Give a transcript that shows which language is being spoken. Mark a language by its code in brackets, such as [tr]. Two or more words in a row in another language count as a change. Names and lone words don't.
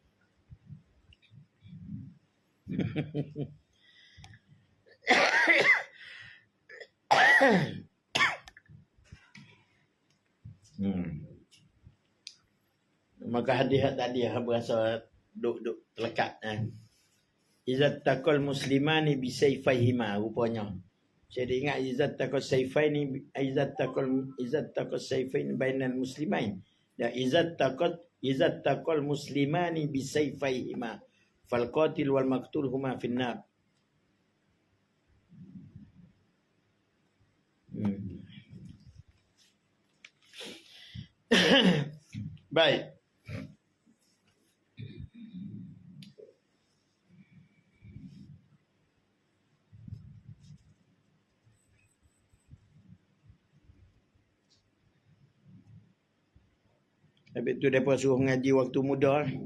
[ms] Maka hadis tadi berasa duk terlekat. [ar] إذا التقى المسلمان بسيفيهما rupanya. [ms] Saya ingat [ar] إذا التقى السيفين إذا التقى السيفين بين المسلمين. Dan إذا التقى المسلمان بسيفيهما فالقاتل والمقتول هما في النار. [ms] Baik. Habis tu mereka suruh mengaji waktu muda.